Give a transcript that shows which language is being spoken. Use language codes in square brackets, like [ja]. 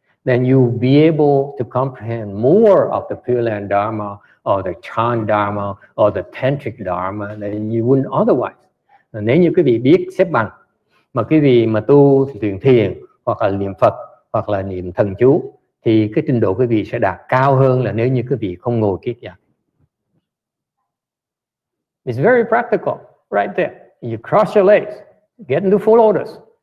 [en] Then you'll be able to comprehend more of the Pure Land Dharma, or the Chan Dharma, or the Tantric Dharma than you wouldn't otherwise. [vi] Nếu như quý vị biết xếp bằng, mà quý vị mà tu thiền hoặc là niệm Phật hoặc là niệm thần chú, thì cái trình độ quý vị sẽ đạt cao hơn là nếu như quý vị không ngồi kiết giặc. [en] It's very practical, right there. You cross your legs, get into full lotus.